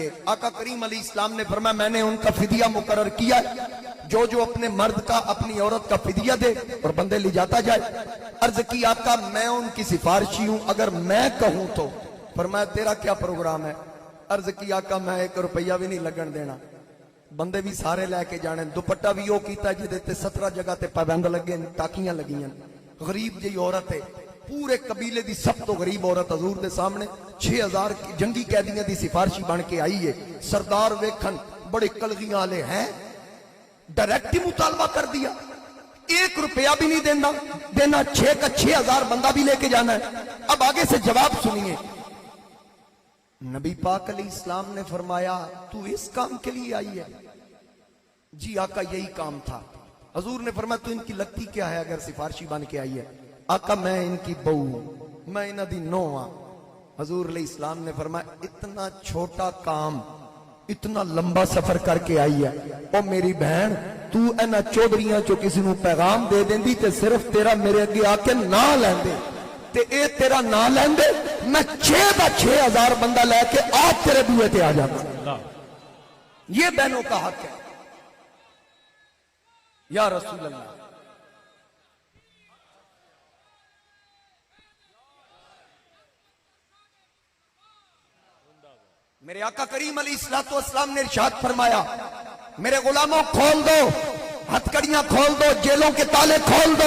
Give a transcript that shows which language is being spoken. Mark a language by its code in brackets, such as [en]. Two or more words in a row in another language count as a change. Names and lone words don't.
[ur] آقا کریم [ar] علیہ السلام [ur] نے فرمایا میں نے ان کا فدیہ مقرر کیا ہے جو جو اپنے مرد کا اپنی عورت کا فدیہ دے اور بندے لے جاتا جائے. عرض کی آقا میں ان کی سفارشی ہوں اگر میں کہوں تو. فرمایا تیرا کیا پروگرام ہے. عرض کی آقا [pa] میں 1 روپیہ بھی نہیں لگن دینا بندے بھی سارے لے کے جانے. دوپٹہ بھی وہ کیتا جہدے تے 17 جگہ تے پابند لگے ٹاکیاں لگیاں. غریب جی عورت ہے پورے قبیلے دی سب تو غریب عورت حضور دے سامنے 6000 جنگی قیدیاں دی سفارشی بن کے آئی ہے. سردار ویکھن بڑے کلغیاں والے ہیں ڈائریکٹ ہی مطالبہ کر دیا 1 روپیہ بھی نہیں دینا 6 کا 6000 بندہ بھی لے کے جانا ہے. [ur] اب آگے سے جواب سنیے. نبی پاک [ar] علیہ السلام [ur] نے فرمایا تو اس کام کے لیے آئی ہے. جی آقا یہی کام تھا. حضور نے فرمایا تو ان کی لگتی کیا ہے اگر سفارشی بن کے آئی ہے. آقا میں ان کی بہو [pa] میں انہاں دی نو ہاں. [ur] حضور [ar] علیہ السلام [ur] نے فرمایا اتنا چھوٹا کام اتنا لمبا سفر کر کے آئی ہے. [pa] او میری بہن تو اینا چودھریاں چو کسی نو پیغام دے دیندی تے صرف تیرا میرے اگے آ کے نہ لیندے تے اے تیرا نہ لیندے میں 6,000 بندہ لے کے آپ تیرے بوئے تے آ جاتا. [ur] اللہ یہ بہنوں کا حق ہے. [ar] یا رسول اللہ [ur] میرے آقا کریم [ar] علیہ الصلوۃ والسلام [ur] نے ارشاد فرمایا میرے غلاموں کھول دو ہتھکڑیاں کھول دو جیلوں کے تالے کھول دو.